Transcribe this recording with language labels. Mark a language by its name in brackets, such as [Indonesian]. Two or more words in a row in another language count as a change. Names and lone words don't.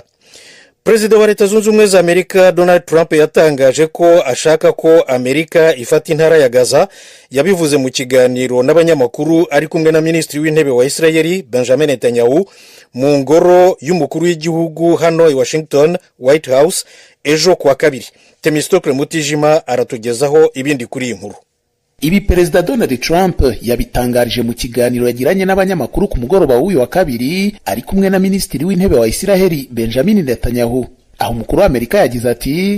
[Kinyarwanda] Perezida wa Leta Zunze Ubumwe za Amerika Donald Trump yatangaje ko ashaka ko Amerika ifata intara ya Gaza. Yabivuze mu kiganiro n'abanyamakuru ari kumwe na Minisitiri w'Intebe wa Israel Benjamin Netanyahu mu ngoro y'umukuru w'igihugu hano i Washington White House ejo kuwa kabiri. Temistokle Mutijima aratugezaho ibindi kuri iyi nkuru. Ibi Perezida Donald Trump yabitangarije mu kiganiro yagiranye n'abanyamakuru ku mugoroba w'uyu wa kabiri ari kumwe na Minisitiri w'Intebe wa Israel Benjamin Netanyahu. Aho umukuru wa Amerika yagize ati,